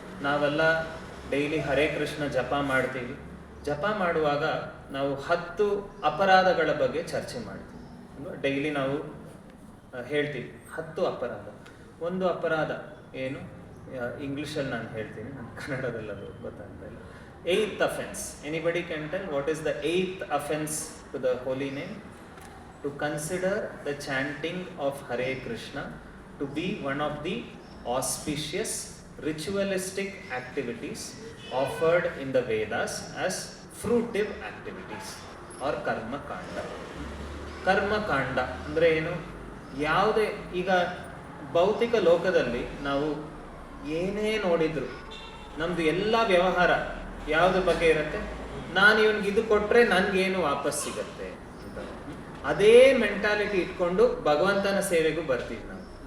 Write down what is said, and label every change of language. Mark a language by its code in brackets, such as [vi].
[kn] ನಾವೆಲ್ಲ ಡೈಲಿ ಹರೇ ಕೃಷ್ಣ ಜಪ ಮಾಡ್ತೀವಿ. ಜಪ ಮಾಡುವಾಗ ನಾವು 10 ಅಪರಾಧಗಳ ಬಗ್ಗೆ ಚರ್ಚೆ ಮಾಡ್ತೀವಿ. ಡೈಲಿ ನಾವು ಹೇಳ್ತೀವಿ 10 ಅಪರಾಧ. ಒಂದು ಅಪರಾಧ ಏನು? ಇಂಗ್ಲೀಷಲ್ಲಿ ನಾನು ಹೇಳ್ತೀನಿ, ನಾನು ಕನ್ನಡದಲ್ಲಿ ಅದು ಗೊತ್ತಾಗ್ತಾ ಇಲ್ಲ. [en] 8th offense. Anybody can tell what is the 8th offense to the holy name? To consider the chanting of Hare Krishna to be one of the auspicious ritualistic activities offered in the Vedas as fruitive activities or karma kanda. [kn] ಕರ್ಮ ಕಾಂಡ ಅಂದರೆ ಏನು? ಯಾವುದೇ ಈಗ ಭೌತಿಕ ಲೋಕದಲ್ಲಿ ನಾವು ಏನೇ ನೋಡಿದ್ರು ನಮ್ದು ಎಲ್ಲ ವ್ಯವಹಾರ ಯಾವುದ್ರ ಬಗ್ಗೆ ಇರುತ್ತೆ? ನಾನು ಇವನ್ಗೆ ಇದು ಕೊಟ್ಟರೆ ನನಗೇನು ವಾಪಸ್ ಸಿಗತ್ತೆ ಅಂತ. ಅದೇ ಮೆಂಟಾಲಿಟಿ ಇಟ್ಕೊಂಡು ಭಗವಂತನ ಸೇವೆಗೂ ಬರ್ತೀವಿ ನಾವು.